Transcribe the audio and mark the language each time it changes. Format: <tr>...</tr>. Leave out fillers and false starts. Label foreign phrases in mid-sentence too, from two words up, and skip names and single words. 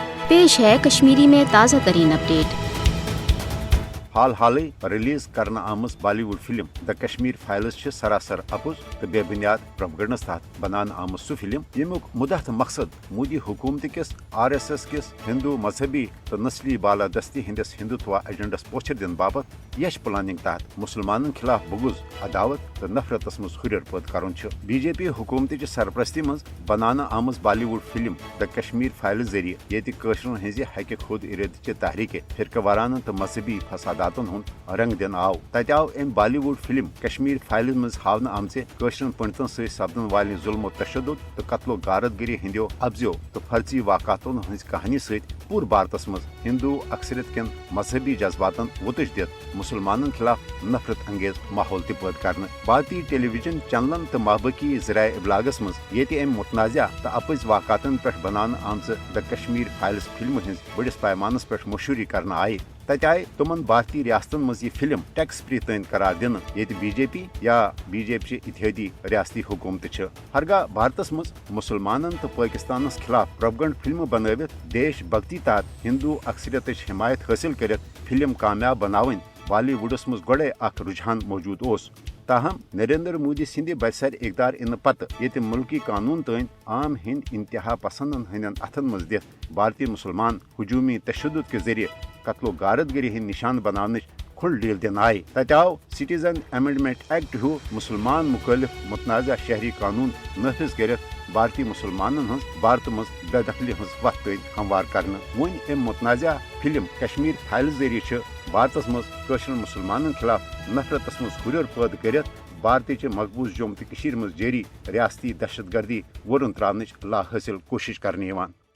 <hi>पेश है कश्मीरी में ताज़ा तरीन अपडेट।</hi> <ks>हाल रिलीज करना आमज बॉलीवुड फिल्म द कश्मीर फाइल्स सरासर अपुज तो बेबुनियाद प्रोपगेंडस तहत बनान आमज सह फिल्म यमुक मुदत मकसद मोदी हुकूमत किस RSS किस हिंदू मजहबी तो नस्ली बालादस्ती हंदिस हिंदुत्व एजेंडस पोचर दिन बाबत यश प्लानिंग तहत मुसलमानन खिलाफ बुगुज अदावत तो नफरतस मज हुर पद कर BJP हुकूमत सरपरस्ती मज बनाना आमज बॉलीवुड फिल्म द कश्मीर फाइल्स जरिए ये कशरन हज हक खुद इरादे तहरीक फिरकवाराना तो मजहबी फसादातन हुंद रंग दिन आव तत आव अम बॉलीवुड फिल्म कश्मीर फाइल्स मज हावन आमचे कशरन पंडितन सत सपदन वाले जुल्म तशद्दुद तो कत्लो गारतगिरी हंदो अब्जो तो फर्जी वाक़ातों हज कहानी सत पूर भारतस मज हिंदू अक्सरियत कन मजहबी जज्बातन वुतश दित मुसलमानन खिलाफ नफरत अंगेज माहौल पैद कर भारतीय टेलीविजन चैनलन तो महबकी ज़राए इबलागस मज ये मुतनाज़ा तो अपज वाक़ातन पे बनान आमच द कश्मीर फाइल्स फिल्म हज बड़िस पैमानस पे मशहूरी कर आय तत आय तुमन भारतीय रियासतन मज यह फिल्म</ks> <en>tax free</en> <ks>तन करार दिन ये BJP या BJP इत्तेहादी रियासती हुकूमत हरगा भारतस मज मुसलमानन तो पाकिस्तानस खिलाफ प्रोपगेंड फिल्म बनवित देश भक्ति तहत हिंदू अक्सरियत हिमायत हासिल कर फिल्म कामयाब बनावन बॉलीवुडस मज गोड़े अख रुझान मौजूद ओस ताहम नरेंद्र मोदी सिंध बरसर इकदार इन पत ये मुल्की कानून तन आम हिंद इंतहा पसंदन हंदन अथन मज दित भारतीय मुसलमान हजूमी तशद्दुद के जरिए कत्लो गारतगिरी हंद निशान बनाने खुल डील दिन आय तत आव सिटीजन अमेंडमेंट एक्ट हु मुसलमान मुखालिफ मुतनाज़ा शहरी कानून नफिज कर भारतीय मुसलमानन हज भारत मज बेदखली हज वत तन हमवार कर वन अम मुतनाज़ा फिल्म कश्मीर फाइल्स जरिए भारतस मज कशर मुसलमानन खिलाफ नफरतस मज हुर पैद कर भारतीय मकबूज जम्मू तो मज जारी रियासती दहशत गर्दी वरुन त्रावन ला हासिल कोशिश कर।</ks>